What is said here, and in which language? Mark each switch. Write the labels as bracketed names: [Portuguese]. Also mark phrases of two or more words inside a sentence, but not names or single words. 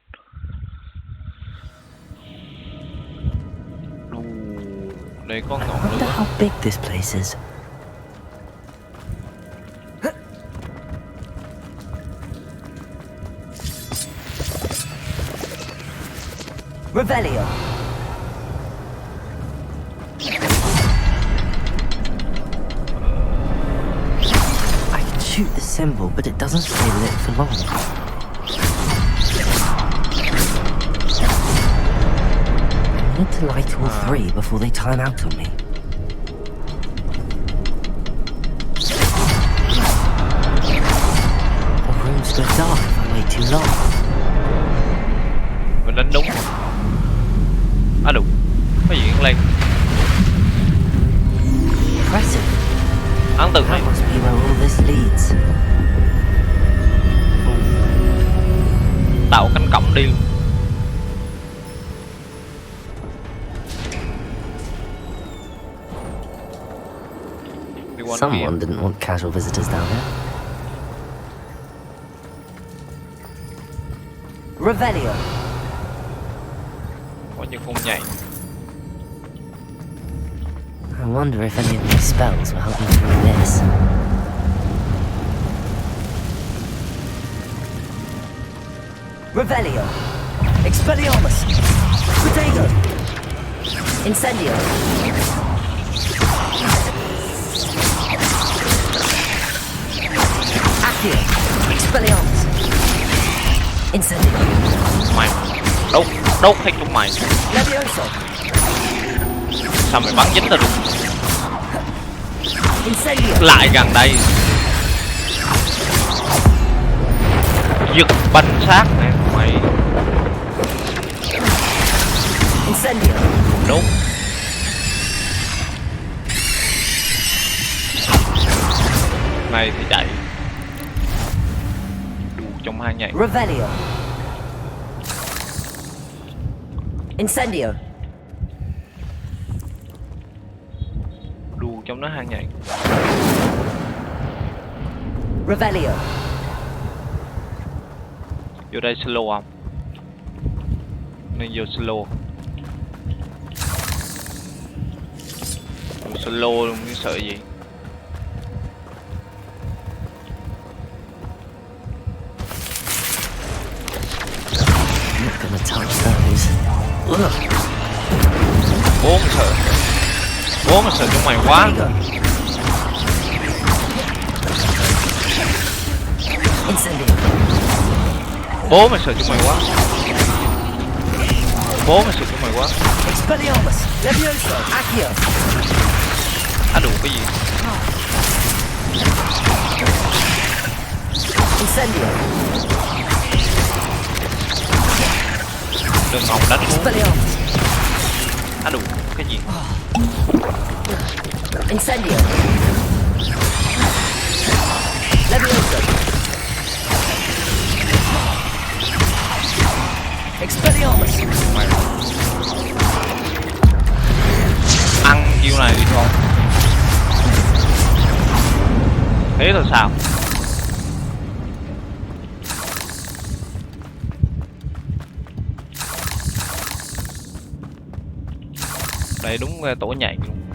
[Vietnamese] Đây có ngọn lửa. [English] How big this place is. Revelio. Shoot the symbol, but it doesn't stay lit for long. I need to light all three before they time out on me. The rooms go dark if I wait too long. [Vietnamese] Mình đánh đúng. À đúng. Có gì lên. impressive. Ấn tượng này. [English] That must be where all this leads. [Vietnamese] Tạo cánh cổng đi. [English] Someone didn't want casual visitors down here. Revelio. [Vietnamese] Có những con nhảy. [English] I wonder if any of these spells will help me through this. Revelio. Expelliarmus. Protego. Incendio. Accio. Expelliarmus. Incendio. [Vietnamese] Mày đốt hết chúng mày. Levioso. Sao mày bắn dính tao được? Incendio. Lại gần đây. Giật banh xác nè mày. Incendio. Đúng. Này thì chạy. Đủ trong hai nhảy. Revelio. Incendio. Đủ trong nó hai nhảy. Revelio. Vô đây slow không? Nên vô slow. Vô slow luôn, cái sợ gì? [English] Not gonna touch those. [Vietnamese] Bố mà sợ chúng mày quá. Bố mày sợ chúng mày quá. Bố mày sợ chúng mày quá. Expelliarmus. Levioso. Accio. Đủ cái gì? Incendio. Đừng ngọc đánh xuống. Đủ cái gì? Incendio. Levioso. Expelliarmus. Ăn chiêu này đi thôi. Thế rồi sao? Đây đúng tổ nhảy luôn.